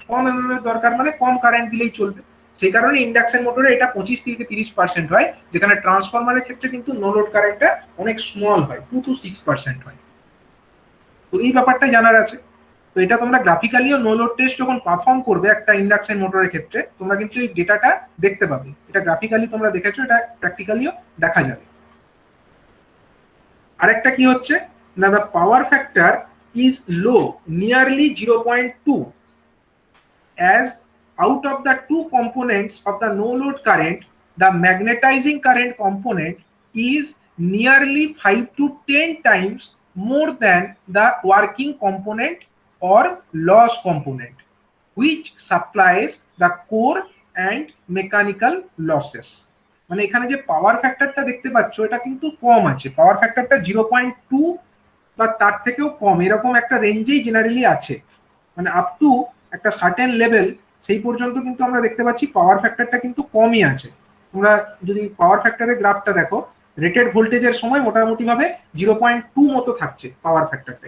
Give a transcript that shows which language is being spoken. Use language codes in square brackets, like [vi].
[bn] কম MMF দরকার মানে কম current দিলেই চলবে। সেই কারণে ইন্ডাকশন মোটরে এটা 25 থেকে 30% হয়, যেখানে ট্রান্সফরমারের ক্ষেত্রে কিন্তু নো লোড কারেন্টটা অনেক স্মল হয়, 2 to 6% হয়। তো এই ব্যাপারটা জানার আছে। তো এটা তোমরা গ্রাফিক্যালিও নো লোড টেস্ট যখন পারফর্ম করবে একটা ইন্ডাকশন মোটরের ক্ষেত্রে, তোমরা কিন্তু এই ডেটাটা দেখতে পাবে। এটা গ্রাফিক্যালি তোমরা দেখেছো, এটা প্র্যাকটিক্যালিও দেখা যাবে। আরেকটা কি হচ্ছে না, [en] The power factor is low, nearly 0.2, as out of the two components of the no load current, the magnetizing current component is nearly 5 to 10 times more than the working component or loss component, which supplies the core and mechanical losses. [bn] মানে এখানে যে পাওয়ার ফ্যাক্টরটা দেখতে পাচ্ছ এটা কিন্তু কম আছে, পাওয়ার ফ্যাক্টরটা 0.2 বা তার থেকেও কম, এরকম একটা রেঞ্জেই জেনারেলি আছে। মানে আপ টু একটা সার্টেন লেভেল, সেই পর্যন্ত কিন্তু আমরা দেখতে পাচ্ছি পাওয়ার ফ্যাক্টরটা কিন্তু কমই আছে। তোমরা যদি পাওয়ার ফ্যাক্টরের গ্রাফটা দেখো, রেটেড ভোল্টেজের সময় মোটামুটি ভাবে 0.2 মতো থাকছে পাওয়ার ফ্যাক্টরটা।